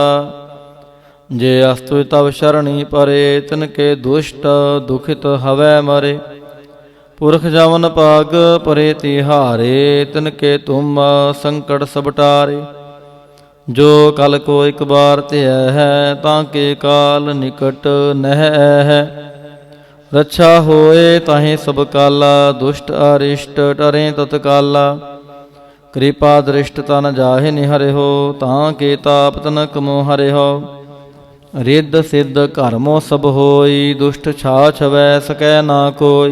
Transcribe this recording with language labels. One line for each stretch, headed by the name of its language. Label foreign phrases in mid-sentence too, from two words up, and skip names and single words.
Braj: ਜੇ ਅਸਤੁ ਤਵ ਸ਼ਰਣੀ ਪਰੇ, ਤਿਨ ਕੇ ਦੁਸ਼ਟ ਦੁਖਿਤ ਹਵੈ ਮਰੇ। ਪੁਰਖ ਜਵਨ ਪਾਗ ਪਰੇ ਤਿਹਾਰੇ, ਤਿਨ ਕੇ ਤੁਮ ਸੰਕਟ ਸਭ ਟਾਰੇ। ਜੋ ਕਲ ਕੋ ਇਕ ਬਾਰ ਧਿਆ ਹੈ, ਤਾਂ ਕੇ ਕਾਲ ਨਿਕਟ ਨਹਿ ਹੈ। रक्षा होए ताहे सब काला, दुष्ट अरिष्ट टरे तत्काला। कृपा दृष्ट तन जाहे निहरे हो, तां के ताप तनक मोह हरे हो। रिद्ध सिद्ध कर्मो सब होई, दुष्ट छाछ वै सकै ना कोई।